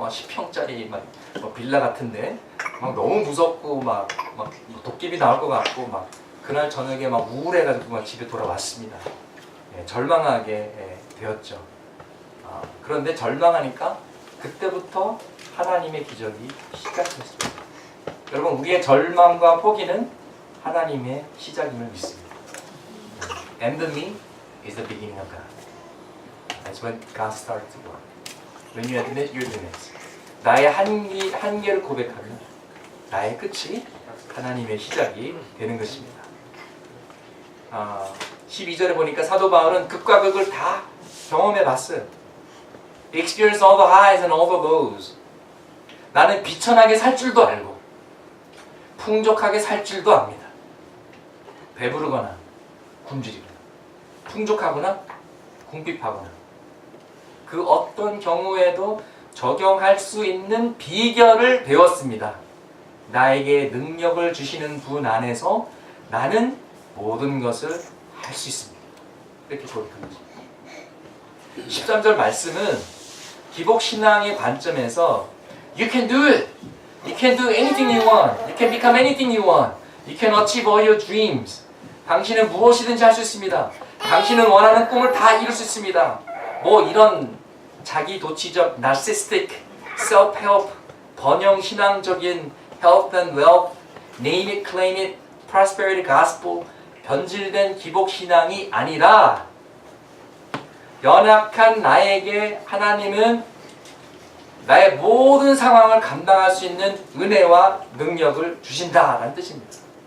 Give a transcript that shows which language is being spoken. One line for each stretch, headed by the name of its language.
Korean: 막 10평짜리 뭐 빌라 같은데 막 너무 무섭고 막 도깨비 나올 것 같고 막 그날 저녁에 막 우울해가지고 막 집에 돌아왔습니다. 절망하게 되었죠. 그런데 절망하니까 그때부터 하나님의 기적이 시작했습니다. 여러분 우리의 절망과 포기는 하나님의 시작임을 믿습니다.
English: And me is the beginning of God. That's when God starts to work. When you admit your limits.
Korean: 나의 한계를 고백하면 나의 끝이 하나님의 시작이 되는 것입니다. 12절에 보니까 사도 바울은 극과 극을 다 경험해 봤어요.
English: Experience all the highs and all the lows.
Korean: 나는 비천하게 살 줄도 알고 풍족하게 살 줄도 압니다. 배부르거나 굶주리거나 풍족하거나 궁핍하거나 그 어떤 경우에도 적용할 수 있는 비결을 배웠습니다. 나에게 능력을 주시는 분 안에서 나는 모든 것을 할 수 있습니다. 이렇게 고백합니다. 13절 말씀은 기복신앙의 관점에서
English: You can do it. You can do anything you want. You can become anything you want. You can achieve all your dreams.
Korean: 당신은 무엇이든지 할 수 있습니다. 당신은 원하는 꿈을 다 이룰 수 있습니다. 뭐 이런 자기 도취적
English: narcissistic, self-help,
Korean: 번영 신앙적인
English: health and wealth, name it, claim it, prosperity gospel,
Korean: 변질된 기복 신앙이 아니라 연약한 나에게 하나님은 나의 모든 상황을 감당할 수 있는 은혜와 능력을 주신다라는 뜻입니다.